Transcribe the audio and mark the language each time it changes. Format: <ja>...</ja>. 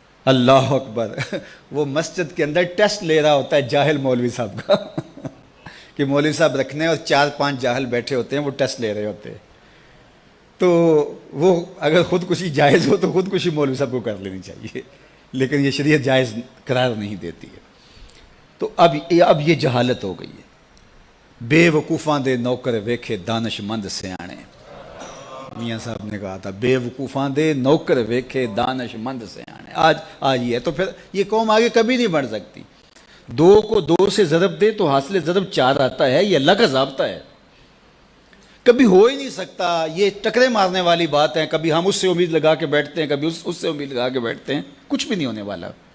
<ur>اللہ اکبر وہ مسجد کے اندر ٹیسٹ لے رہا ہوتا ہے جاہل مولوی صاحب کا کہ مولوی صاحب رکھنے اور 4-5 جاہل بیٹھے ہوتے ہیں وہ ٹیسٹ لے رہے ہوتے ہیں. تو وہ اگر خودکشی جائز ہو تو خودکشی مولوی صاحب کو کر لینی چاہیے، لیکن یہ شریعت جائز قرار نہیں دیتی ہے. تو اب یہ جہالت ہو گئی ہے.</ur> <pa>بے وقوفاں دے نوکر ویکھے دانش مند سیانے،</pa> <ur>میاں صاحب نے کہا تھا</ur> <pa>بے وقوفاں دے نوکر ویکھے دانش مند سیانے.</pa> <ur>آج یہ ہے. تو پھر یہ قوم آگے کبھی نہیں بڑھ سکتی. 2 کو 2 سے ضرب دے تو حاصل ضرب 4 آتا ہے. یہ اللہ کا ضابطہ ہے، کبھی ہو ہی نہیں سکتا. یہ ٹکرے مارنے والی بات ہے. کبھی ہم اس سے امید لگا کے بیٹھتے ہیں، کبھی اس سے امید لگا کے بیٹھتے ہیں. کچھ بھی نہیں ہونے والا.</ur>